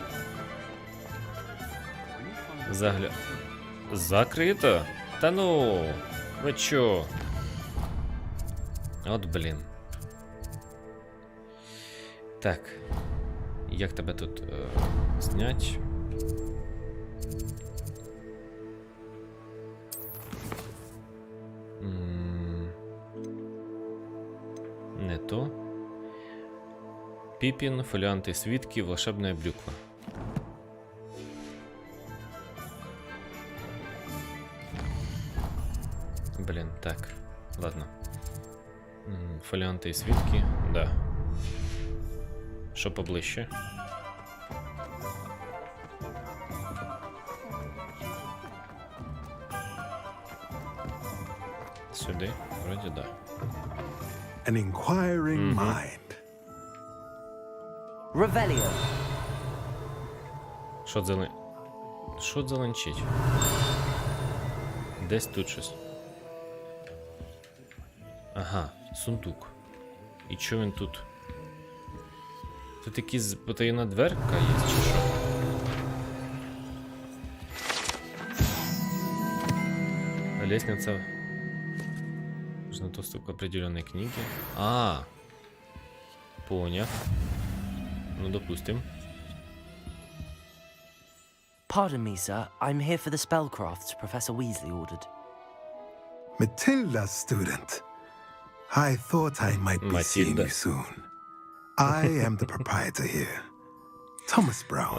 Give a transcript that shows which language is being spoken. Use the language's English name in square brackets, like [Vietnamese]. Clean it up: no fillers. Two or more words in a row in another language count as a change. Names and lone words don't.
[Ukrainian] Закрито? Та ну, ви чо? От блін. Так. Як тебе тут знять? [Russian] Не то. Пипин, фолианты свитки, волшебная брюква. Блин, так, ладно. Фолианты и свитки, да. [Ukrainian] Що поближче? Сюди, вроді, да. [English] An inquiring mind. Revelio. [Ukrainian] Що дзеленчить? Десь тут щось. Ага, сундук. І чо він тут? Тут якась потаєна дверка є, чи що? [Russian] Лестница. Нужно доступ к определенной книге. Понял. Ну, допустим. [English] Pardon me, sir. I'm here for the spellcrafts Professor Weasley ordered. Matilda, student. I thought I might be seeing you soon. I am the proprietor here. Thomas Brown.